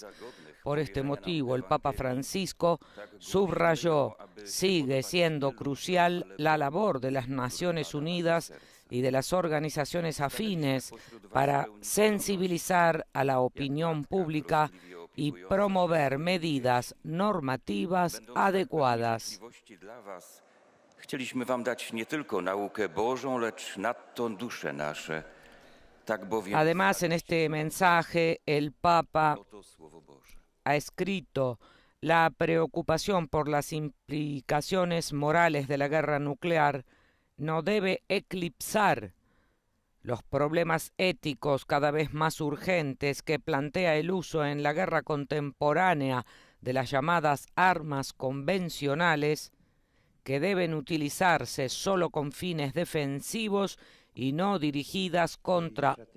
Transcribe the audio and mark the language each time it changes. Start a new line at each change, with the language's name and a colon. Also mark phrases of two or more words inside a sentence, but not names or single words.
Spanish: Por este motivo, el Papa Francisco subrayó: sigue siendo crucial la labor de las Naciones Unidas y de las organizaciones afines para sensibilizar a la opinión pública y promover medidas normativas adecuadas.
Polish: Chcieliśmy wam dać nie tylko naukę Bożą, lecz nadto dusze nasze. Tak bowiem
Spanish: Además, en este mensaje, el Papa
Polish: oto Słowo Boże.
Spanish: ha escrito: la preocupación por las implicaciones morales de la guerra nuclear no debe eclipsar los problemas éticos cada vez más urgentes que plantea el uso en la guerra contemporánea de las llamadas armas convencionales, que deben utilizarse solo con fines defensivos y no dirigidas contra.